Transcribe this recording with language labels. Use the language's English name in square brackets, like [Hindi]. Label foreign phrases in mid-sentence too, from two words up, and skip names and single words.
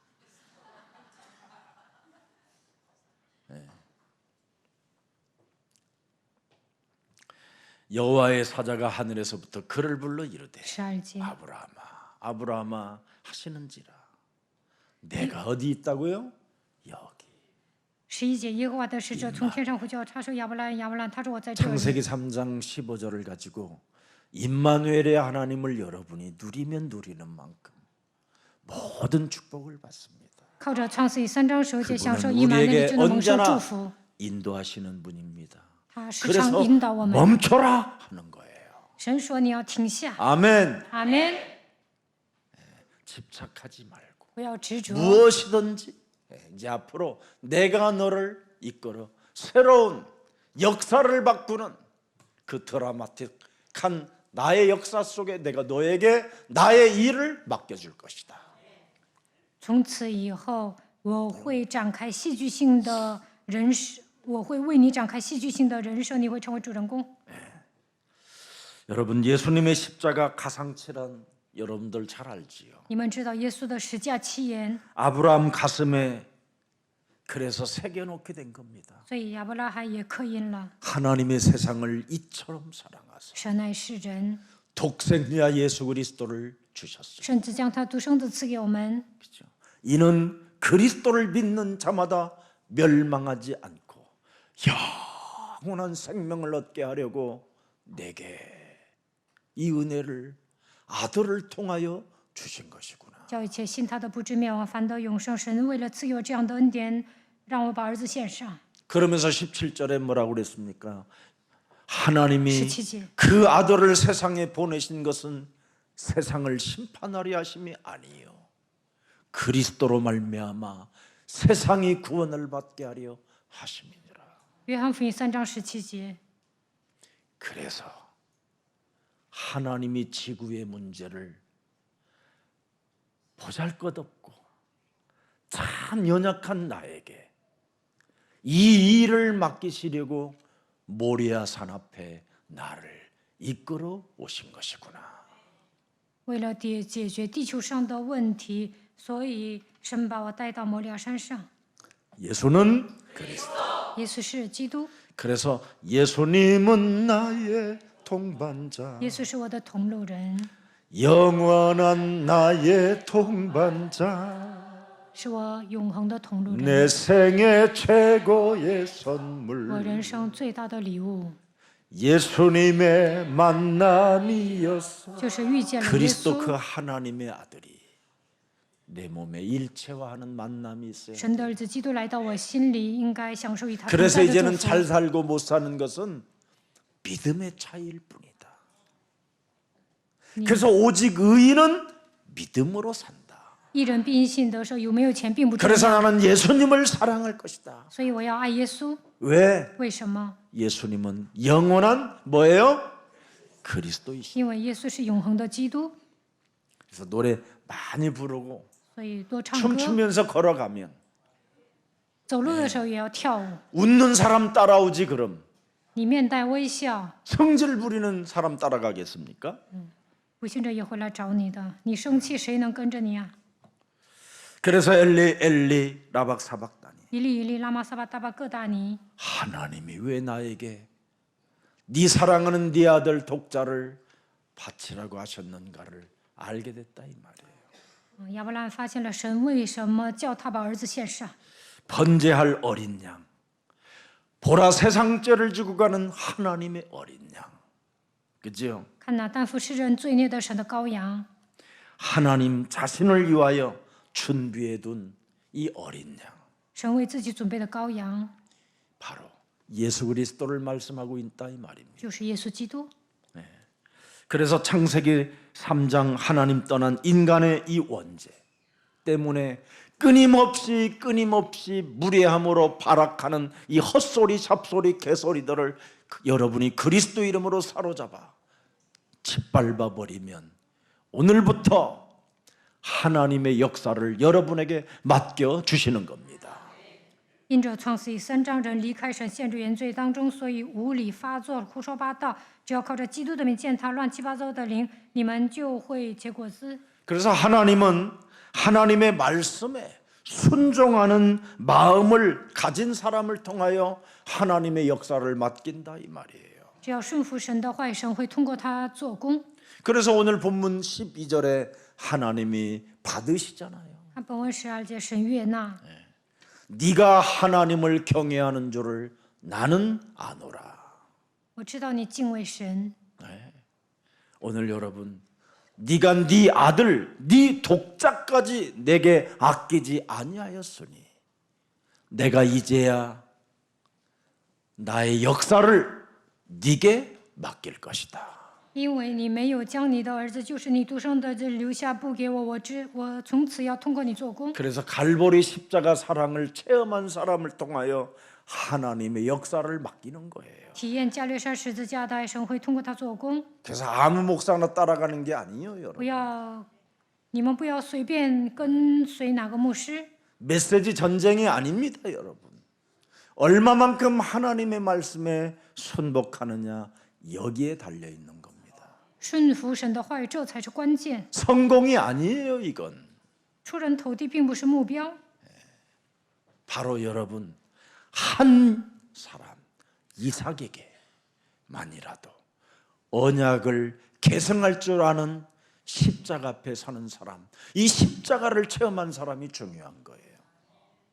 [Korean] 네. 여호와의 사자가 하늘에서부터 그를 불러 이르되 [Chinese] 12节， [Korean] 아브라함아 아브라함아 하시는지라 내가 어디 있다고요? 여기 [Chinese] 11 节，耶和华的使者从天上呼叫，他说亚伯拉，亚伯拉，他说我在这里。 [Korean] 창세기 3장 15절을 가지고 임마누엘의 하나님을 여러분이 누리면 누리는 만큼 모든 축복을 받습니다. [Chinese] 靠着创世记3章15节享受 [Korean] 그분은 [Chinese] 以马内利 [Korean] 우리에게 [Chinese] 就能蒙受 [Korean] 언제나 [Chinese] 祝福。 [Korean] 인도하시는 분입니다. [Chinese] 他时常 [Korean] 그래서 [Chinese] 引导我们。 [Korean] 멈춰라 하는 거예요. [Chinese] 神说你要停下， [Korean] 아멘. [Chinese] 阿门， [Korean] 집착하지 말고 [Chinese] 不要执着。 [Korean] 무엇이든지 이제 앞으로 내가 너를 이끌어 새로운 역사를 바꾸는 그 드라마틱한 나의 역사 속에 내가 너에게 나의 일을 맡겨줄 것이다. [Chinese] 从此以后，我会展开戏剧性的人生，我会为你展开戏剧性的人生，你会成为主人公。 [Korean] 여러분 예수님의 십자가 가상치란 여러분들 잘 알지요. [Chinese] 你们知道耶稣的十架七言， [Korean] 아브라함 가슴에 그래서 새겨놓게 된 겁니다. [Chinese] 所以亚伯拉罕也刻印了 [Korean] 하나님의 세상을 이처럼 사랑하사 [Chinese] 神爱世人， [Korean] 독생자 예수 그리스도를 주셨어요. [Chinese] 甚至将他独生子赐给我们， [Korean] 그렇죠? 이는 그리스도를 믿는 자마다 멸망하지 않고 영원한 생명을 얻게 하려고 내게 이 은혜를 아들을 통하여 주신 것이구나. [Chinese] 叫一切信他的不至灭亡，反得永生。神为了赐予我这样的恩典，让我把儿子献上。 [Korean] 그러면서 17절에 뭐라고 그랬습니까? 하나님이 17절. 그 아들을 세상에 보내신 것은 세상을 심판하려 하심이 아니요 그리스도로 말미암아 세상이 구원을 받게 하려 하심이니라. [Chinese] 约翰福音3章17节。 [Korean] 그래서 하나님이 지구의 문제를 보잘것없고 참 연약한 나에게 이 일을 맡기시려고 모리아 산 앞에 나를 이끌어 오신 것이구나. [Chinese] 为了解决地球上的问题，所以神把我带到摩利亚山上。 [Korean] 예수는 그리스도. [Chinese] 耶稣是基督， [Korean] 그래서 예수님은 나의 동반자, [Chinese] 耶稣是我的同路人， [Korean] 영원한 나의 동반자, [Chinese] 是我永恒的同路人， [Korean] 내 생애 최고의 [Chinese] 我 [Korean] 선물. [Chinese] 人生最大的礼物 [Korean] 예수님의 만남이었어. [Chinese] 就是遇见了耶 [Korean] 그리스도 그 [Chinese] 稣。 [Korean] 하나님의 아들이 내 몸에 일체화하는 만남이 있어요. [Chinese] 神的儿子基督来到我心里，应该享受与他同 [Korean] 그래서 [Chinese] 在的 [Korean] 이제는 [Chinese] 祝 [Korean] 잘 [Chinese] 福。 [Korean] 살고 못 사는 것은 믿음의 차이일 뿐이다. 그래서 오직 의인은 믿음으로 산다. [Chinese] 一人必因信得生，有没有钱并不重 [Korean] 그래서 [Chinese] 要。 [Korean] 나는 예수님을 사랑할 것이다. [Chinese] 所以我要爱耶稣。 [Korean] 왜? [Chinese] 为什么？ [Korean] 예수님은 영원한 뭐예요? 그리스도이시. [Chinese] 因为耶稣是永恒的基督， [Korean] 그래서 노래 많이 부르고 [Chinese] 所以多唱歌。 [Korean] 춤추면서 걸어가면 [Chinese] 走路的时候也要跳舞， [Korean] 웃는 사람 따라오지 그럼 [Chinese] 你面带微笑， [Korean] 성질 부리는 사람 따라가겠습니까? [Chinese] 不信者也会来找你的。你生气，谁能跟着你啊？ [Korean] 그래서 엘리 엘리 라박사박다니 [Chinese] 伊利伊利拉玛撒巴大巴各大尼， [Korean] 하나님이 왜 나에게 네 사랑하는 네 아들 독자를 바치라고 하셨는가를 알게 됐다 이 말이에요. [Chinese] 亚伯兰发现了神为什么叫他把儿子献上。 [Korean] 번제할 어린 양 보라 세상 죄를 지고 가는 하나님의 어린 양 그죠? [Chinese] 看那担负世人罪孽的神的羔羊， [Korean] 하나님 자신을 위하여 준비해 둔 이 어린 양 [Chinese] 神为自己准备的羔羊 [Korean] 바로 예수 그리스도를 말씀하고 있다 이 말입니다. [Chinese] 就是耶稣基督。 [Korean] 그래서 창세기 3장 하나님 떠난 인간의 이 원죄 때문에 끊임없이 무례함으로 발악하는 이 헛소리 잡소리 개소리들을 여러분이 그리스도 이름으로 사로잡아 짓밟아 버리면 오늘부터 하나님의 역사를 여러분에게 맡겨 주시는 겁니다. [Chinese] 因着创世记3章人离开神，陷入原罪当中，所以无理发作、胡说八道。只要靠着基督的名践踏乱七八糟的灵，你们就会结果子。 [Korean] 그래서 하나님은 하나님의 말씀에 순종하는 마음을 가진 사람을 통하여 하나님의 역사를 맡긴다 이 말이에요. [Chinese] 只要顺服神的话语，神会通过他做工。 [Korean] 그래서 오늘 본문 12절에 하나님이 받으시잖아요. [Chinese] 他本文12节，神悦纳。 [Korean] 네가 하나님을 경외하는 줄을 나는 아노라. [Chinese] 我知道你敬畏神。 [Korean] 오늘 여러분 네가 네 아들 네 독자까지 내게 아끼지 아니하였으니 내가 이제야 나의 역사를 네게 맡길 것이다. [Chinese] 因为你没有将你的儿子，就是你独生的留下不给我，我从此要通过你做工。 [Korean] 그래서 갈보리 십자가 사랑을 체험한 사람을 통하여 하나님의 역사를 맡기는 거예요. [Chinese] 体验加略山十字架的爱，神会通过他做工。 [Korean] 그래서 아무 목사나 따라가는 게 아니에요, [Chinese] 不 [Korean] 여러분. [Chinese] 要，你们不要随便跟随哪个牧师。 [Korean] 메시지 전쟁이 아닙니다, 여러분. 얼마만큼 하나님의 말씀에 순복하느냐 여기에 달려 있는 겁니다. [Chinese] 顺服神的话语，这才是关键。 [Korean] 성공이 아니에요, 이건. [Chinese] 出人头地并不是目标， [Korean] 바로 여러분 한 사람 이삭에게만이라도 언약을 계승할 줄 아는 십자가 앞에 서는 사람, 이 십자가를 체험한 사람이 중요한 거예요.